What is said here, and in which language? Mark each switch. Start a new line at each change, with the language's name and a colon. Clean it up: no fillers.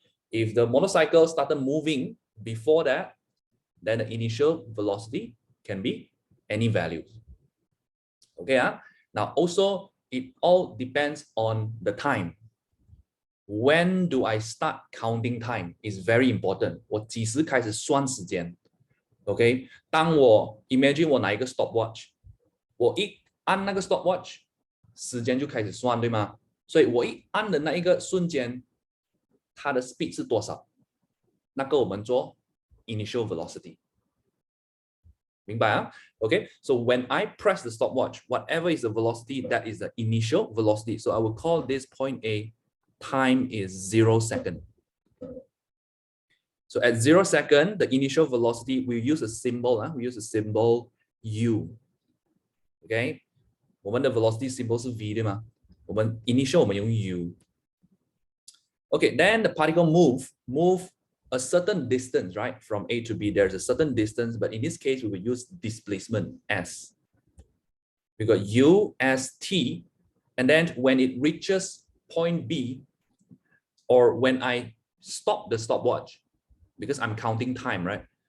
English: If the motorcycle started moving before that, then the initial velocity can be any value. Okay, now also it all depends on the time. When do I start counting time is very important.
Chinese: 我几时开始算时间 ？OK， 当我 imagine 我拿一个 stopwatch， 我一按那个 stopwatch， 时间就开始算，对吗？所以我一按的那一个瞬间，它的 speed 是多少？那个我们做 initial velocity。
English: 明白啊？Okay, so when I press the stopwatch, whatever is the velocity, that is the initial velocity. So I will call this point A, time is 0 second. So at 0 second, the initial velocity, we use a symbol, we use a symbol U.
Chinese: Okay, 我们的 velocity symbol 是 V 对吗？我们 initial 我们用 U.
English: Okay, then the particle move a certain distance, right? From A to B, there's a certain distance, but in this case, we will use displacement S. We got U as T, and then when it reaches point B, or when I stop the stopwatch, because I'm counting time, right?